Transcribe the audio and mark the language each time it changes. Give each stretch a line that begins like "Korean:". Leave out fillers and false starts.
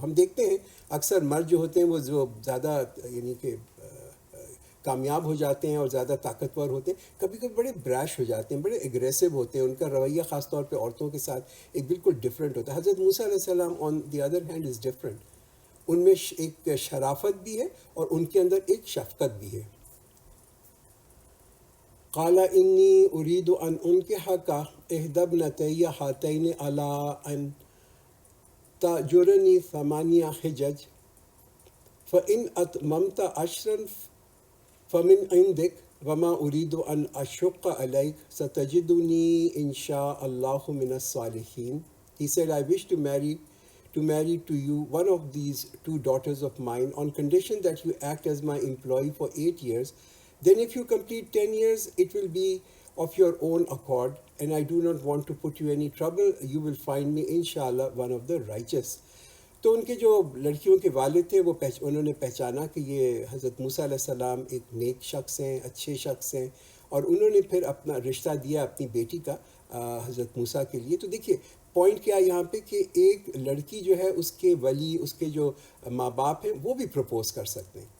Urdu: ہم دیکھتے ہیں اکثر مرد جو ہوتے ہیں وہ جو زیادہ یعنی کہ کامیاب ہو جاتے ہیں اور زیادہ طاقتور ہوتے ہیں، کبھی کبھی بڑے بریش ہو جاتے ہیں، بڑے ایگریسو ہوتے ہیں. ان کا رویہ خاص طور پہ عورتوں کے ساتھ ایک بالکل ڈفرینٹ ہوتا ہے. حضرت موسیٰ علیہ السلام
English: On the other hand is different.
Urdu: ان میں ایک شرافت بھی ہے اور ان کے اندر ایک شفقت بھی ہے.
Arabic: قال انی ارید ان انکحک احدی ابنتی ہاتین علی ان تأجرنی 8 حجج فإن أتممت 10 فمن عندك وما أريد أن أشق عليك ستجدني إن شاء الله من الصالحين.
English: He said, I wish to marry to you one of these 2 daughters of mine on condition that you act as my employee for 8 years. Then if you complete 10 years, it will be of your own accord, and I do not want to put you any trouble. You will find me, inshallah, one of the righteous.
Urdu: تو ان کے جو لڑکیوں کے والد تھے وہ انہوں نے پہچانا کہ یہ حضرت موسیٰ علیہ السلام ایک نیک شخص ہیں، اچھے شخص ہیں، اور انہوں نے پھر اپنا رشتہ دیا اپنی بیٹی کا حضرت موسیٰ کے لیے. تو دیکھیے پوائنٹ کیا یہاں پہ کہ ایک لڑکی جو ہے اس کے ولی، اس کے جو ماں باپ ہیں وہ بھی پروپوز کر سکتے ہیں.